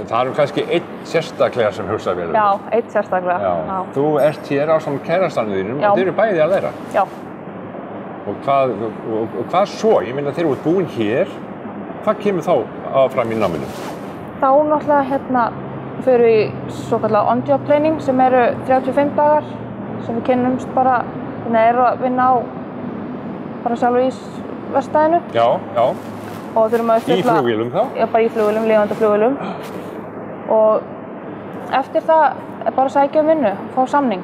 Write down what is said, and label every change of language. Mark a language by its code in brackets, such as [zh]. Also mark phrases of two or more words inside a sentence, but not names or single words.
[is] Það kannski einn sérstaklega sem hugsaði vel um þig? Já, einn sérstaklega. Já. Þú ert hér ásamt kærastanum þínum og þeir eru bæði að læra? Já. Og hvað svo? Ég meina þeir eru búin hér. Hvað kemur þá áfram í náminu? Þá náttúrulega fyrir við í svokallað [en] on-job training [is] sem eru 35 dagar sem við kynnumst bara eru að vinna á bara sjálf í verkstæðinu. Já. Og þurfum að uppfylla... Í flugvélum þá? Já, bara í flugvélum, lifandi flugvélum. Og eftir það bara að sækja vinnu, fá samning.